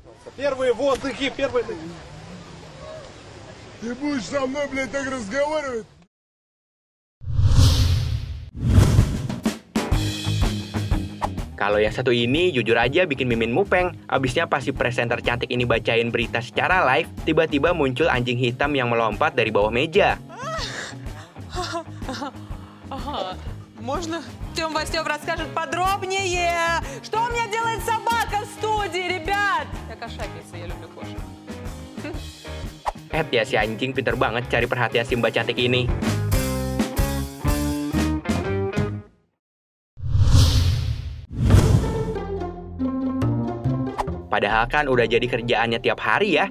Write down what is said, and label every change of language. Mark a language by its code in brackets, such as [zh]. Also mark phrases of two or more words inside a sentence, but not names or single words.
[id] Kalau yang satu ini jujur aja bikin Mimin mupeng. Abisnya pas si presenter cantik ini bacain berita secara live, tiba-tiba muncul anjing hitam yang melompat dari bawah meja. [ru] Можно Стёп расскажет подробнее? Что у меня делает собака в студии, ребят? Я кошатница, я люблю кошек. [id] Ya si anjing pinter banget cari perhatian si mbak cantik ini. Padahal kan udah jadi kerjaannya tiap hari ya.